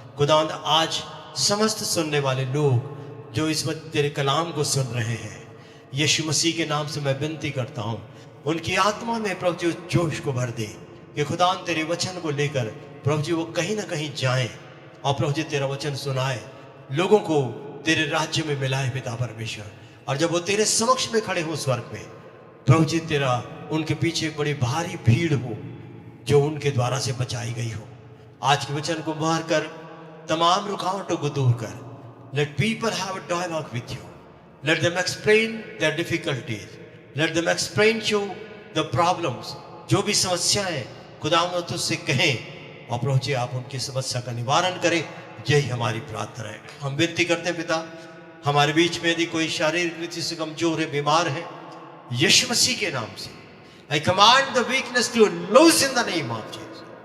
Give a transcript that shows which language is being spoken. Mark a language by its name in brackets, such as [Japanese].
[Hindi] खुदावंत आज समस्त सुनने वाले लोग जो इस वक्त तेरे कलाम को सुन रहे हैं, यीशु मसीह के नाम से मैं विनती करता हूँ उनकी आत्मा में प्रभु जी जोश को भर दे कि खुदावंत तेरे वचन को लेकर प्रभु जी वो कहीं ना कहीं जाएं और प्रभु जी तेरा वचन सुनाए, लोगों को तेरे राज्य में मिलाए पिता परमेश्वर। और जब वो तेरे समक्ष में खड़े हो स्वर्ग में, प्रभु जी तेरा उनके पीछे बड़ी भारी भीड़ हो जो उनके द्वारा से बचाई गई हो। आज के वचन को मार कर तमाम रुकावटों को दूर कर। [English] Let people have a dialogue with you. Let them explain their difficulties. Let them explain you the problems. [Hindi] जो भी समस्याएं खुदावंत तुझसे कहें और प्रभु जी आप उनकी समस्या का निवारण करें। यही हमारी प्रार्थना है। हम विनती करते हैं पिता, हमारे बीच में यदि कोई शारीरिक रीति से कमजोर है, बीमार है, यीशु मसीह के नाम से [English] I command the weakness to lose in the name of Jesus.